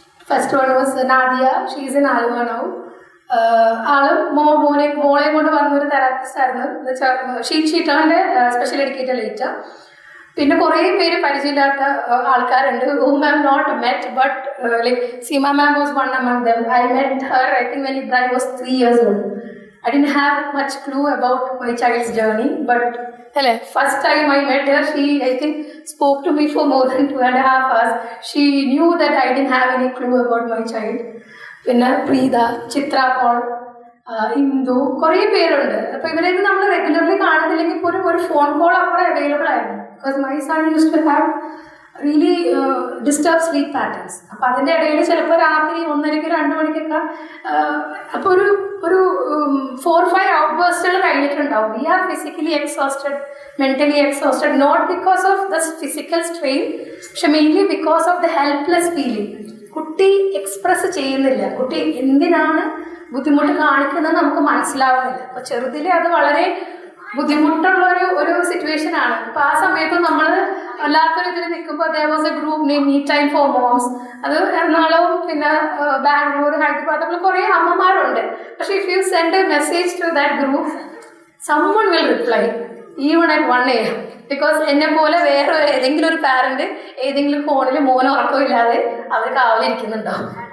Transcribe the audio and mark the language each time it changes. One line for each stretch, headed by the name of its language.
English: First one was Nadia. She's in Aluva now.
Malayalam: ആള് മോളെ കൊണ്ട് വന്നൊരു തെറാപ്പിസ്റ്റ് ആയിരുന്നു. ഷീറ്റോൻ്റെ സ്പെഷ്യൽ എഡ്യൂക്കേറ്റഡ് ലേറ്റർ. പിന്നെ കുറേ പേര് പരിചയമില്ലാത്ത ആൾക്കാരുണ്ട്
English: whom I have not met, but like Seema ma'am was one among them. I met her I think when Ibrahim was 3 years old. I didn't have much clue about my child's journey, but first time I met her, she I think spoke to me for more than 2.5 hours. She knew that I didn't have any clue about my child.
Malayalam: പിന്നെ പ്രീത, ചിത്ര Paul, Indu, കുറേ പേരുണ്ട്. അപ്പോൾ ഇവരെയൊന്നും നമ്മൾ regularly കാണുന്നില്ലെങ്കിൽ പോലും ഒരു phone call അവിടെ available ആയിരുന്നു.
English: Because my son used to have really disturb sleep patterns.
Malayalam: അപ്പോൾ അതിൻ്റെ ഇടയിൽ ചിലപ്പോൾ രാത്രി 1:30 2 മണിക്കൊക്കെ അപ്പോൾ ഒരു 4-5 ഔട്ട്ബേഴ്സുകൾ കഴിഞ്ഞിട്ടുണ്ടാവും.
English: We are physically exhausted, mentally exhausted, not because of the physical strain, പക്ഷെ mainly because of the helpless feeling.
Malayalam: കുട്ടി എക്സ്പ്രസ് ചെയ്യുന്നില്ല, കുട്ടി എന്തിനാണ് ബുദ്ധിമുട്ട് കാണിക്കുന്നത് നമുക്ക് മനസ്സിലാവുന്നില്ല. അപ്പോൾ ചെറുതിൽ അത് വളരെ ബുദ്ധിമുട്ടുള്ള ഒരു സിറ്റുവേഷൻ ആണ്. അപ്പോൾ ആ സമയത്ത് നമ്മൾ വല്ലാത്തൊരു ഇതിൽ നിൽക്കുമ്പോൾ
English: there was a group named Me Time for Moms.
Malayalam: അത് എറണാകുളവും പിന്നെ ബാംഗ്ലൂർ, ഹൈദരാബാദ്, അപ്പോൾ കുറേ അമ്മമാരുണ്ട്.
English: പക്ഷേ if you send a message to that group, someone will reply even at 1 AM.
Malayalam: Because എന്നെ പോലെ വേറെ ഏതെങ്കിലും ഒരു പാരന്റ് ഏതെങ്കിലും ഫോണിൽ മോനെ ഉറക്കമില്ലാതെ അവർ കാവലിരിക്കുന്നുണ്ടാവും.